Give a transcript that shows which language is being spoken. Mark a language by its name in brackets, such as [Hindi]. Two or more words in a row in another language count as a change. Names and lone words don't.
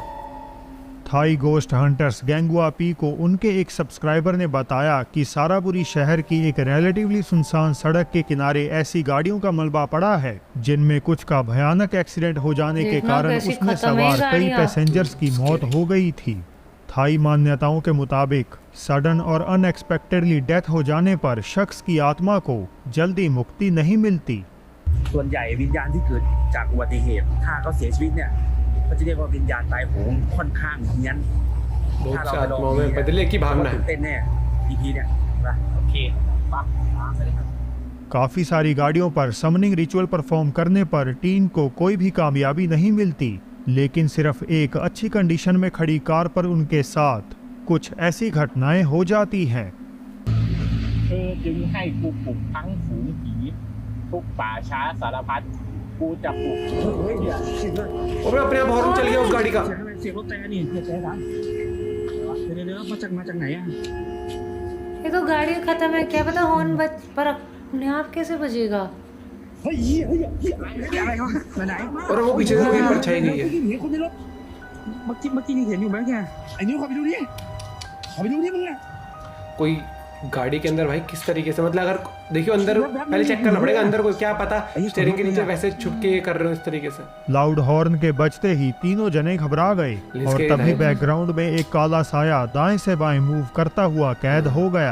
[Hindi] थाई गोस्ट हंटर्स गैंगुआ पी को उनके एक सब्सक्राइबर ने बताया कि साराबुरी शहर की एक रिलेटिवली सुनसान सड़क के किनारे ऐसी गाड़ियों का मलबा पड़ा है जिनमें कुछ का भयानक एक्सीडेंट हो जाने के देखना कारण कैसी उसमें खत्म है सवार कई गाड़ियाँ। पैसेंजर्स की मौत हो गई थी। थाई मान्यताओं के मुताबिक सडन और [English] unexpectedly death [Hindi] हो जाने पर शख्स की आत्मा को जल्दी मुक्ति नहीं मिलती। [Thai] ส่วนใหญ่วิญญาณที่เกิดจากอุบัติเหตุถ้าเขาเสียชีวิตเนี่ยเขาจะเรียกว่าวิญญาณตายโหงค่อนข้างเฮี้ยน [Hindi] बहुत [Thai] ถ้าเรา [Hindi] से [Thai] ไปลอง [Hindi] आत्माओं में बदले की भावना [Thai] ตื่น [Hindi] है। [Thai] เต้นแน่ EP เนี่ยนะโอเคปั๊บตามไปเลยครับ [Hindi] काफी सारी गाड़ियों पर [English] summoning ritual perform [Hindi] करने पर टीन को कोई भी कामयाबी नहीं मिलती, लेकिन सिर्फ एक अच्छी कंडीशन में खड़ी कार पर उनके साथ कुछ ऐसी घटनाएं हो जाती हैं। [Thai] เธอจึงให้กูปลุกทั้งฝูงผีทุกป่าช้าสารพัดกูจะปลุกเฮ้ยเนี่ยเสียงอะไร [Hindi] और अपने आप हॉर्न चल गया उस गाड़ी का। [Thai] เสียงอะไรเสียงรถแต่นี่เสียงแต่ดังเดี๋ยวมาจากไหนอ่ะ [Hindi] ये तो गाड़ी खत्म है, क्या पता हॉर्न बज पर अपने आप कैसे बजेगा। [Thai] เฮ้ยอะไรวะมาไหน [Hindi] और वो पीछे से कोई परछाई गई है। [Thai] เห็นคนในรถเมื่อกี้นี่เห็นอยู่ไหมแกไอ้นิ้วขอไปดูดิมึงอ่ะ [Hindi] कोई गाड़ी के अंदर भाई किस तरीके से, मतलब अगर देखियो अंदर पहले चेक करना पड़ेगा अंदर कोई, क्या पता स्टीयरिंग के नीचे वैसे छुपके कर रहे हो इस तरीके से। [English] loud horn [Hindi] के बजते ही तीनों जने घबरा गए और तभी बैकग्राउंड में एक काला साया दाएं से बाएं मूव करता हुआ कैद हो गया।